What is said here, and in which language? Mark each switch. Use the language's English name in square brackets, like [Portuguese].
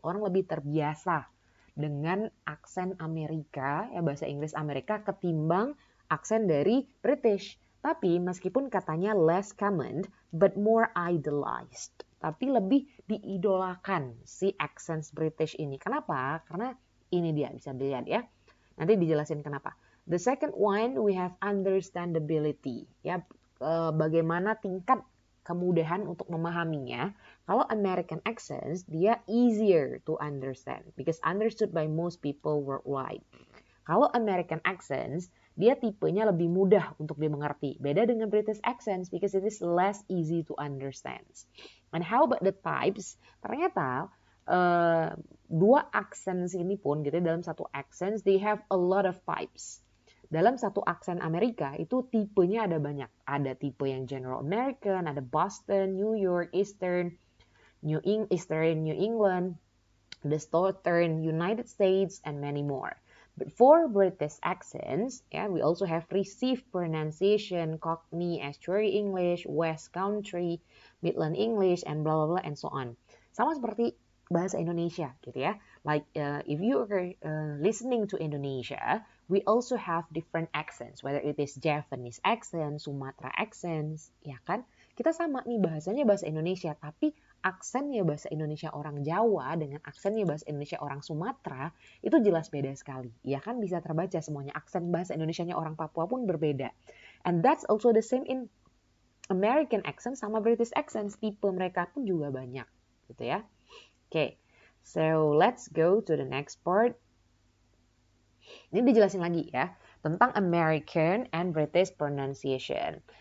[Indonesian] Orang lebih terbiasa dengan aksen Amerika, ya bahasa Inggris Amerika ketimbang aksen dari British. Tapi meskipun katanya [English] less common, but more idolized. [Indonesian] Tapi lebih diidolakan si accents British ini. Kenapa? Karena ini dia, bisa dilihat ya. Nanti dijelasin kenapa. [English] The second one, we have understandability. [Indonesian] Ya, bagaimana tingkat kemudahan untuk memahaminya. [English] Kalau American accents, dia easier to understand because understood by most people worldwide. [Indonesian] Kalau American accents, dia tipenya lebih mudah untuk dimengerti. Beda dengan [English] British accents because it is less easy to understand. And how about the types? [Indonesian] Ternyata dua accents ini pun gitu dalam satu accents, [English] they have a lot of types. [Indonesian] Dalam satu aksen Amerika itu tipenya ada banyak. Ada tipe yang General American, ada Boston, New York, Eastern New England, the Southern United States, [English] and many more. But for British accents, yeah, we also have received pronunciation, Cockney, Estuary English, West Country, Midland English, and blah blah blah and so on. [Indonesian] Sama seperti bahasa Indonesia gitu ya. [English] Like if you are listening to Indonesia, we also have different accents, whether it is Javanese accent, Sumatra accents, [Indonesian] ya kan? Kita sama nih bahasanya bahasa Indonesia, tapi aksennya bahasa Indonesia orang Jawa dengan aksennya bahasa Indonesia orang Sumatera itu jelas beda sekali. Ya kan bisa terbaca semuanya. Aksen bahasa Indonesianya orang Papua pun berbeda. [English] And that's also the same in American accent sama British accent. [Indonesian] Tipe mereka pun juga banyak gitu ya. [English] Okay, so let's go to the next part. [Indonesian] Ini dijelasin lagi ya tentang American and British pronunciation.